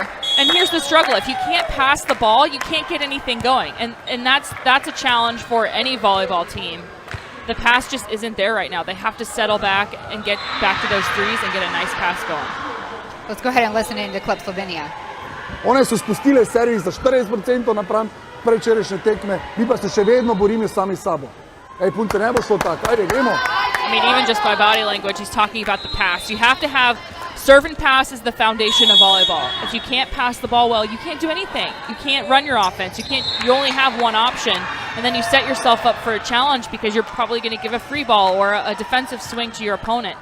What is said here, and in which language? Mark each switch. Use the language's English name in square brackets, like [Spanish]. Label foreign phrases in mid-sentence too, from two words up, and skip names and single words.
[English] And here's the struggle. If you can't pass the ball, you can't get anything going. And that's a challenge for any volleyball team. The pass just isn't there right now. They have to settle back and get back to those threes and get a nice pass going. Let's go ahead and listen in to Club Slovenia. [Slovenian] One so spustile servis za 40% napram prečerajšnje tekme, mi pa se še vedno borimo sami s sabo. Ej, punce, ne bo šlo tako. Ajde, gremo. [English] I mean, even just by body language, he's talking about the pass. You have to have serve and pass is the foundation of volleyball. If you can't pass the ball well, you can't do anything. You can't run your offense. You only have one option, and then you set yourself up for a challenge because you're probably going to give a free ball or a defensive swing to your opponent.